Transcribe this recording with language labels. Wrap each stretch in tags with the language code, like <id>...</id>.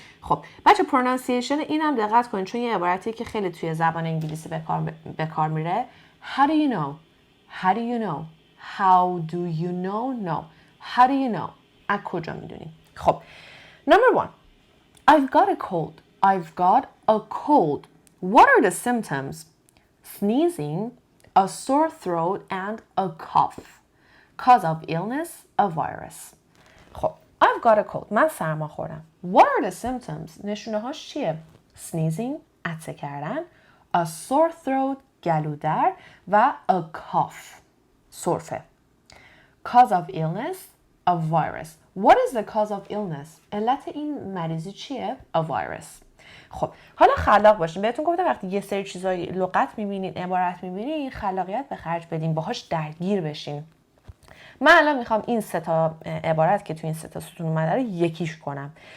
<fa>خب بچه پرونانسیشن این هم دقت کنید چون یه عبارتی که خیلی توی زبان انگلیسی به کار میره.</fa> <en>How do you know؟ How do you know؟ How do you know؟ No. How do you know؟</en> <fa>از کجا میدونی؟</fa> <en>خب Number 1 I've got a cold. I've got a cold. What are the symptoms? Sneezing, a sore throat, and a cough. Cause of illness, a virus. خب I've got a cold.</en> <fa>من سرما خوردم.</fa> <en>What are the symptoms?</en> <fa>نشونه هاش چیه؟</fa> <en>Sneezing,</en> <fa>عطسه کردن,</fa> <en>a sore throat,</en> <fa>گلودر و</fa> <en>a cough,</en> <fa>سرفه.</fa> <en>Cause of illness, a virus. What is the cause of illness?</en> <fa>علت این مریضی چیه؟</fa> <en>A virus.</en> <fa>خب حالا خلاق باشین. بهتون گفتم وقتی یه سری چیزای لغت میبینید، عبارت میبینید، خلاقیت به خرج بدین، باهاش درگیر بشین. من الان میخوام این 3 تا عبارت که تو این 3 تا ستون اومده رو یکیش کنم.</fa>